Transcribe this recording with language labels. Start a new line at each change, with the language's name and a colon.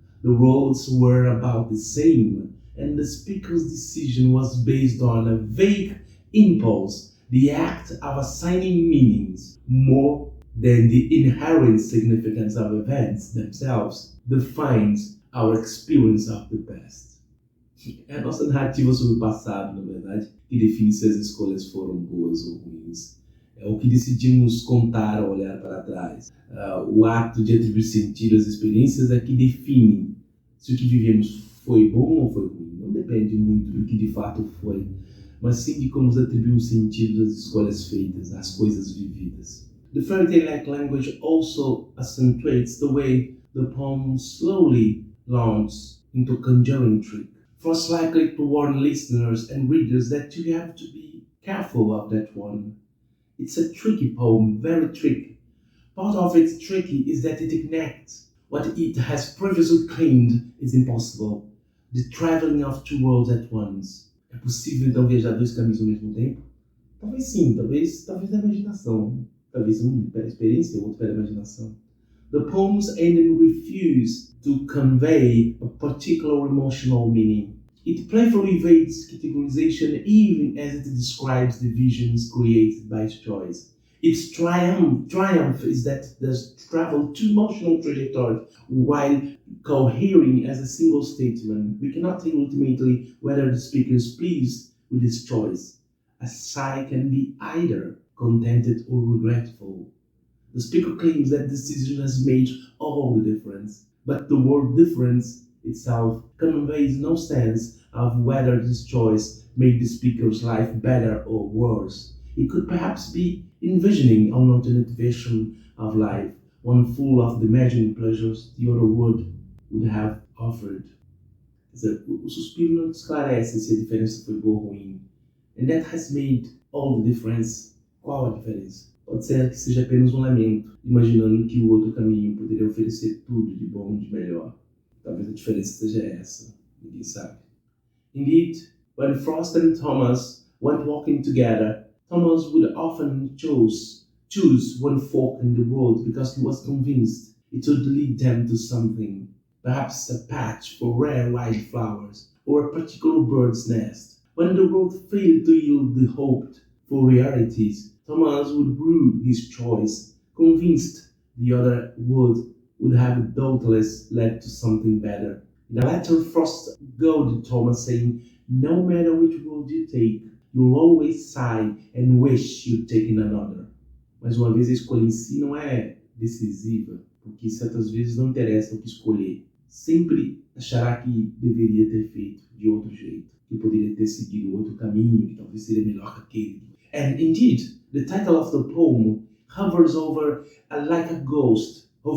English: The roads were about the same, and the speaker's decision was based on a vague impulse, the act of assigning meanings more than the inherent significance of events themselves defines our experience of the past.
Portuguese: É a nossa narrativa sobre o passado, na verdade, que define se as escolhas foram boas ou ruins. É o que decidimos contar ao olhar para trás. O ato de atribuir sentido às experiências é que define se o que vivemos foi bom ou foi ruim. Não depende muito do que de fato foi, mas sim de como atribuímos sentido às escolhas feitas, às coisas vividas.
English: The fairy tale-like language also accentuates the way the poem slowly launches into a conjuring trick. Frost likely to warn listeners and readers that you have to be careful of that one. It's a tricky poem, very tricky. Part of its tricky is that it connects what it has previously claimed is impossible. The traveling of two worlds at once.
Portuguese: É possível então viajar dois caminhos ao mesmo tempo? Talvez sim, talvez da imaginação. Talvez uma pela experiência, outro pela imaginação.
English: The poem's ending refuse to convey a particular emotional meaning. It playfully evades categorization even as it describes the visions created by its choice. Its triumph is that it does travel two emotional trajectories while cohering as a single statement. We cannot tell ultimately whether the speaker is pleased with his choice. A sigh can be either contented or regretful. The speaker claims that this decision has made all the difference, but the word difference itself conveys no sense of whether this choice made the speaker's life better or worse. It could perhaps be envisioning an alternate version of life, one full of the imagined pleasures the other would have offered.
Portuguese: Quer dizer, o suspiro não esclarece se a diferença foi boa ou ruim.
English: And that has made all the difference.
Portuguese: Qual a diferença? Pode ser que seja apenas um lamento, imaginando que o outro caminho poderia oferecer tudo de bom, de melhor. Talvez a diferença seja essa, ninguém sabe.
English: Indeed, when Frost and Thomas When walking together, Thomas would often choose one fork in the road because he was convinced it would lead them to something, perhaps a patch for rare wildflowers or a particular bird's nest. When the road failed to yield the hoped for realities, Thomas would rue his choice, convinced the other would have doubtless led to something better. In a letter, Frost goaded Thomas, saying, "No matter which road you take, you'll always sigh and wish you'd taken another."
Portuguese: Mais uma vez, a escolha em si não é decisiva, porque certas vezes não interessa o que escolher. Sempre achará que deveria ter feito de outro jeito, que poderia ter seguido outro caminho, que talvez seria melhor que aquele.
English: And indeed, the title of the poem hovers over it like a ghost.